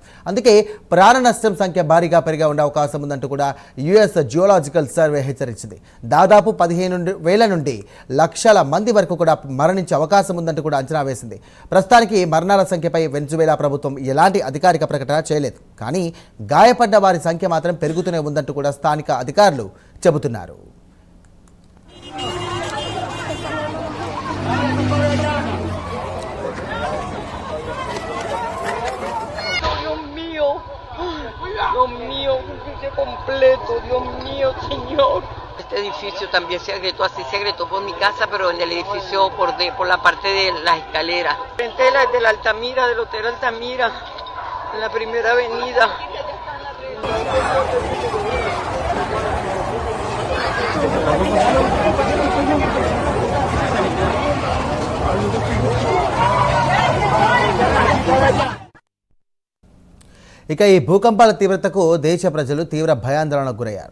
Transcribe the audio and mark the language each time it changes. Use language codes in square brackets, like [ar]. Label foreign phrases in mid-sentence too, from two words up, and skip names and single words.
[te] అందుకే ప్రాణ నష్టం సంఖ్య భారీగా పెరిగే ఉండే అవకాశం ఉందంటూ కూడా యుఎస్ జియోలాజికల్ సర్వే హెచ్చరించింది. దాదాపు 15,000 నుండి లక్షల మంది వరకు కూడా మరణించే అవకాశం ఉందంటూ కూడా అంచనా వేసింది. ప్రస్తుతానికి మరణాల సంఖ్యపై వెనిజువేలా ప్రభుత్వం ఎలాంటి అధికారిక ప్రకటన చేయలేదు. కానీ గాయపడ్డ వారి సంఖ్య మాత్రం పెరుగుతూనే ఉందంటూ కూడా స్థానిక అధికారులు చెబుతున్నారు. [es] Este edificio también se agrietó, así se agrietó por mi casa, pero en el edificio por la parte de las escaleras. Frente de la Altamira, del Hotel Altamira, en la primera avenida. [te] ఈ భూకంపాల తీవ్రతకు దేశ ప్రజలు తీవ్ర భయాందోళనకు గురయ్యారు.